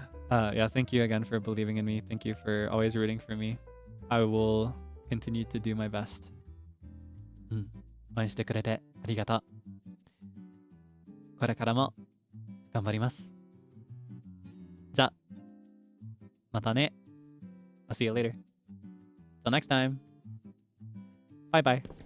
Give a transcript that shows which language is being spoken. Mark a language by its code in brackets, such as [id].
[en] Yeah, thank you again for believing in me. Thank you for always rooting for me. I will continue to do my best. [ja] 応援してくれてありがとう。これからも頑張ります。じゃあ、またね。 [en] I'll see you later. Till next time. Bye bye.